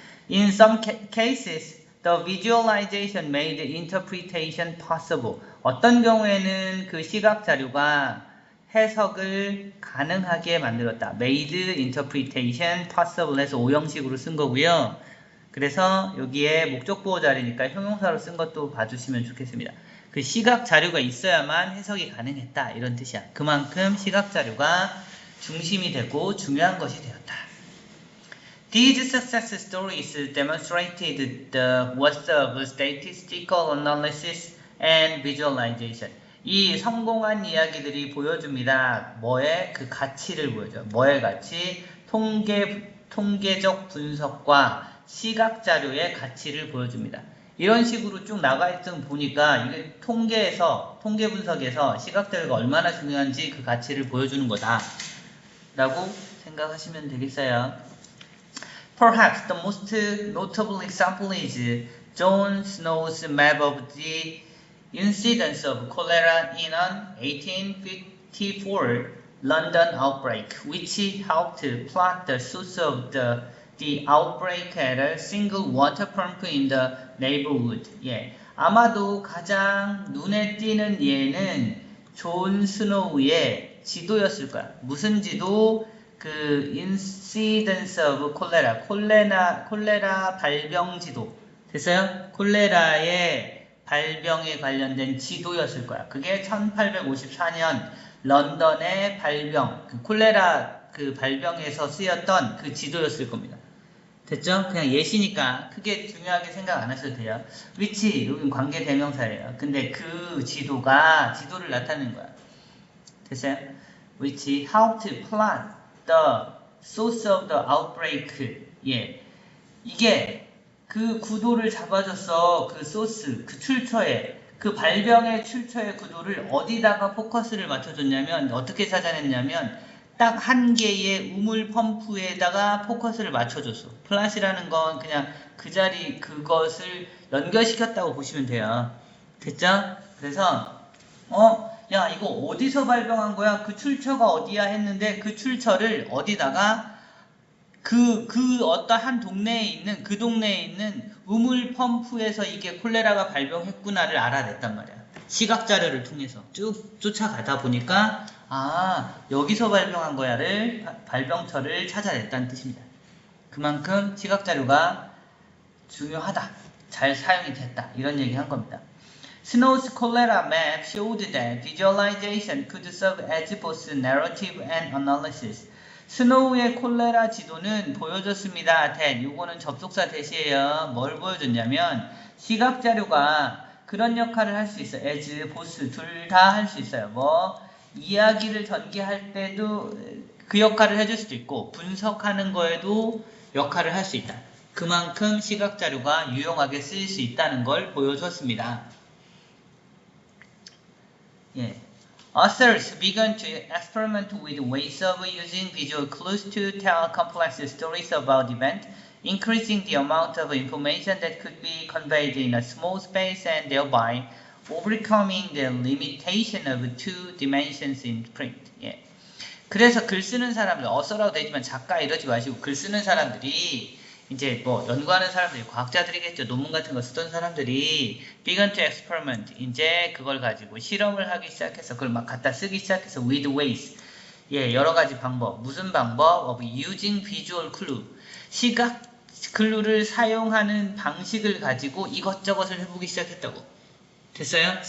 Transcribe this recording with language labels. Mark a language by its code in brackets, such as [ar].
[en] In some cases, the visualization made interpretation possible. [ko] 어떤 경우에는 그 시각 자료가 해석을 가능하게 만들었다. [en] made interpretation possible [ko] 해서 오형식으로 쓴 거고요. 그래서 여기에 목적 보호 자리니까 형용사로 쓴 것도 봐주시면 좋겠습니다. 그 시각 자료가 있어야만 해석이 가능했다 이런 뜻이야. 그만큼 시각 자료가 중심이 되고 중요한 것이 되었다. [en] These success stories demonstrated the worth of statistical analysis and visualization. [ko] 이 성공한 이야기들이 보여줍니다. 뭐의 그 가치를 보여줘. 뭐의 가치? 통계적 분석과 시각 자료의 가치를 보여줍니다. 이런 식으로 쭉 나가있던 보니까 이게 통계 분석에서 시각 자료가 얼마나 중요한지 그 가치를 보여주는 거다 라고 생각하시면 되겠어요. [en] Perhaps the most notable example is John Snow's map of the incidence of cholera in an 1854 London outbreak, which helped plot the source of the outbreak at a single water pump in the neighborhood. [ko] 예, 아마도 가장 눈에 띄는 예는 존 스노우의 지도였을 거야. 무슨 지도? 그 [en] incidence of [ko] 콜레라 발병 지도 됐어요? 콜레라의 발병에 관련된 지도였을 거야. 그게 1854년 런던의 발병, 그 콜레라 그 발병에서 쓰였던 그 지도였을 겁니다. 됐죠? 그냥 예시니까 크게 중요하게 생각 안 하셔도 돼요. which 여긴 관계 대명사예요. 근데 그 지도를 나타내는 거야. 됐어요? [en] which helped plot the source of the outbreak. [ko] 예, 이게 그 구도를 잡아줬어. 그 소스, 그 출처에, 그 발병의 출처의 구도를 어디다가 포커스를 맞춰줬냐면 어떻게 찾아냈냐면 딱 한 개의 우물 펌프에다가 포커스를 맞춰줬어. 플랫이라는 건 그냥 그 자리 그것을 연결시켰다고 보시면 돼요. 됐죠? 그래서 야 이거 어디서 발병한 거야? 그 출처가 어디야? 했는데 그 출처를 어디다가 그 어떤 한 동네에 있는 그 동네에 있는 우물 펌프에서 이게 콜레라가 발병했구나를 알아냈단 말이야. 시각 자료를 통해서 쭉 쫓아가다 보니까 여기서 발병한 거야를 발병처를 찾아냈다는 뜻입니다. 그만큼 시각 자료가 중요하다. 잘 사용이 됐다. 이런 얘기 한 겁니다. [en] Snow's cholera map showed that visualization could serve as both narrative and analysis. [ko] 스노우의 콜레라 지도는 보여줬습니다. 요거는 접속사 대시예요. 뭘 보여줬냐면 시각 자료가 그런 역할을 할 수 있어요. as, both 둘 다 할 수 있어요. 뭐 이야기를 전개할 때도 그 역할을 해줄 수도 있고 분석하는 거에도 역할을 할 수 있다. 그만큼 시각 자료가 유용하게 쓰일 수 있다는 걸 보여줬습니다. 예. [en] Authors began to experiment with ways of using visual clues to tell complex stories about events, increasing the amount of information that could be conveyed in a small space and thereby overcoming the limitation of two dimensions in print. [ko] 예. 그래서 글 쓰는 사람들, 어서라도 되지만 작가 이러지 마시고 글 쓰는 사람들이 이제 뭐 연구하는 사람들이 과학자들이겠죠. 논문 같은 거 쓰던 사람들이 [en] began to experiment [ko] 이제 그걸 가지고 실험을 하기 시작해서 그걸 막 갖다 쓰기 시작해서 [en] with ways [ko] 예 여러 가지 방법 무슨 방법 [en] of using visual clue [ko] 시각 클루를 사용하는 방식을 가지고 이것저것을 해보기 시작했다고 됐어요?